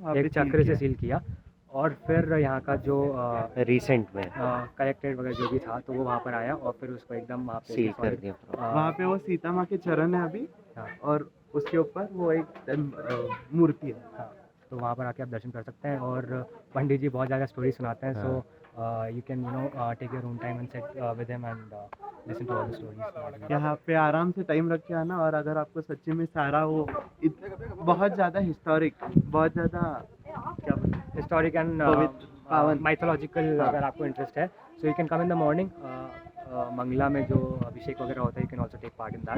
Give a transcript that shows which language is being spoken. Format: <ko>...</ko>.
<hi>एक चक्र से सील किया और फिर यहाँ का जो रिसेंट में कलेक्टेड वगैरह जो भी था तो वो वहाँ पर आया और फिर उसको एकदम वहाँ पे सील कर दिया. वहाँ पे वो सीता माँ के चरण है अभी और उसके ऊपर वो एक मूर्ति है. तो वहाँ पर आके आप दर्शन कर सकते हैं और पंडित जी बहुत ज़्यादा स्टोरी सुनाते हैं.</hi> <en>So you can take your own time and sit with him and listen to all the stories.</en> <hi>यहाँ पे आराम से टाइम रख के आना और अगर आपको सच्ची में सारा वो बहुत ज़्यादा हिस्टोरिक बहुत ज़्यादा क्या</hi> <en>historic and mythological</en> <hi>अगर आपको इंटरेस्ट है</hi> <en>So you can come in the morning.</en> <hi>Mangla में जो अभिषेक वगैरह होता है</hi> <en>You can also take part in that.</en>